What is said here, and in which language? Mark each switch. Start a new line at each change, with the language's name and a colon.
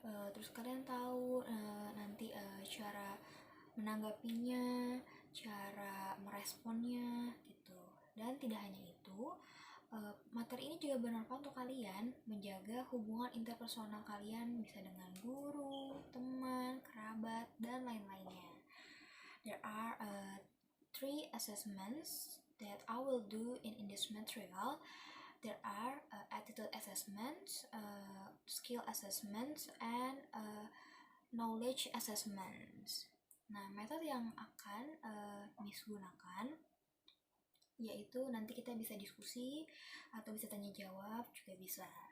Indonesian: Terus kalian tahu nanti cara menanggapinya, cara meresponnya gitu. Dan tidak hanya itu, materi ini juga bermanfaat untuk kalian menjaga hubungan interpersonal kalian, bisa dengan guru, teman, kerabat, dan lain-lainnya.
English: There are 3 assessments that I will do in this material. There are attitude assessments, skill assessments, and knowledge assessments.
Indonesian: Nah, metode yang akan Miss gunakan yaitu nanti kita bisa diskusi atau bisa tanya jawab juga bisa.